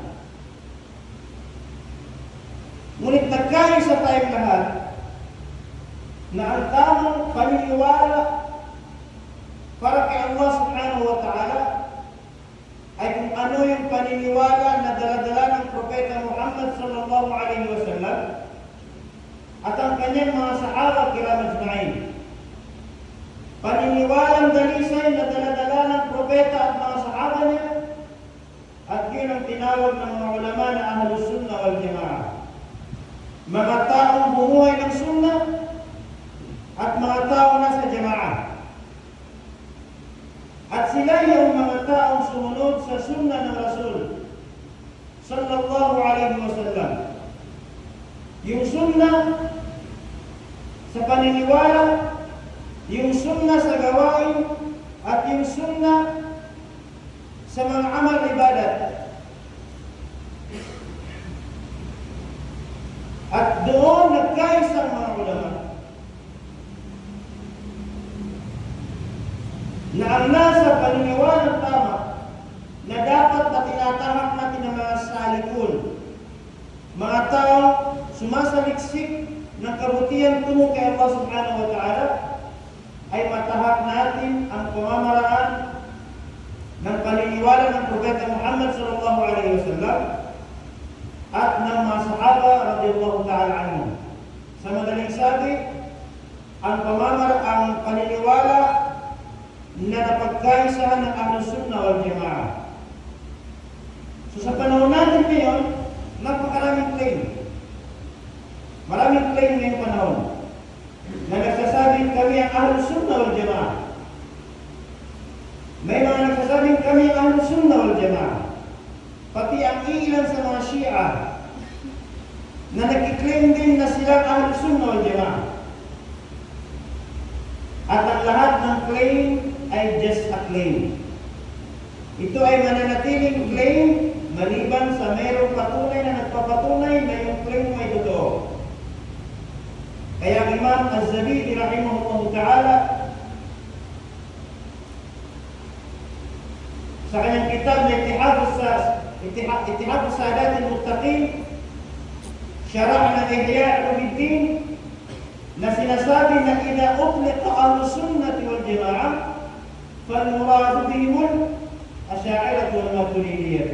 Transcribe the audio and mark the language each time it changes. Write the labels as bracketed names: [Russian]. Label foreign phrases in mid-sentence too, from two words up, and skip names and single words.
[Filipino] Ngunit nagkaisa tayong lahat na ang tamang paniniwala para kay Allah [Arabic] سبحانه وتعالى [Filipino] ay kung ano yung paniniwala na daladala ng Propeta Muhammad [Arabic] صلى الله عليه وسلم [Filipino] at ang kanyang mga [Arabic] صحابة كرام أجمعين. [Filipino] Paniniwalang dalisay na daladala ng Propeta at mga sahaba niya, at yun ang tinawag ng mga ulama na [Arabic] أهل السنة والجماعة. [Filipino] Mga taong bumuhay ng sunnah at mga tao na sa Jama'ah. At sila yung mga taong sumunod sa sunnah ng Rasul sallallahu alaihi wasallam. Yung sunnah sa paniniwala, yung sunnah sa gawain, at yung sunnah sa mga [Arabic] عمل عبادات. [Filipino] At doon nagkaisa ang mga ulama na ang nasa paniniwala tama na dapat na tinatahak natin ang mga salikun, mga tao sumasaliksik ng kabutihan tungo kay Allah [Arabic] سبحانه وتعالى, [Filipino] ay matahak natin ang pamamaraan ng paniniwala ng Propeta Muhammad [Arabic] صلى الله عليه وسلم [Filipino] at ng mga sahaba [Arabic] رضي الله تعالى عنهم. [Filipino] Sa madaling sabi, ang paniniwala na napagkaisahan ng [Arabic] أهل السنة والجماعة. [Filipino] So sa panahon natin ngayon, napakaraming claim. Maraming claim ngayong panahon na nagsasabing kami ang [Arabic] أهل السنة والجماعة. [Filipino] May mga nagsasabing kami ang [Arabic] أهل السنة والجماعة. [Filipino] Pati ang ilan sa mga Shia na nagkiklaim din na sila ang [Arabic] أهل السنة والجماعة. [Filipino] At ang lahat ng claim ay [English] just a claim. [Filipino] Ito ay mananatiling claim maliban sa mayroong patunay na nagpapatunay na yung claim mo ay totoo. Kaya Imam Az-Zabidi [Arabic] رحمه الله تعالى [Filipino] sa kanyang kitab na Ittihad Sadat al-Muttaqin, syarah ng Ihya Ulumuddin, na sinasabi na [Arabic] إذا أطلق أهل السنة والجماعة فالمراد بهم الأشعرية والماتريدية.